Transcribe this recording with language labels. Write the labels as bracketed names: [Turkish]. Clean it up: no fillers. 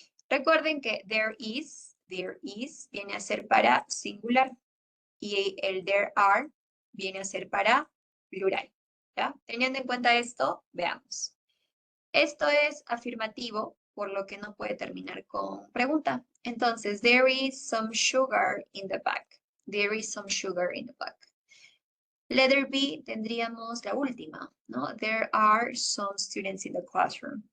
[Spanish] Recuerden que there is viene a ser para singular y el there are viene a ser para plural, ¿ya? Teniendo en cuenta esto, veamos. Esto es afirmativo, por lo que no puede terminar con pregunta. Entonces, [English] there is some sugar in the bag. There is some sugar in the bag. [Spanish] Letter B tendríamos la última, ¿no? [English] There are some students in the classroom.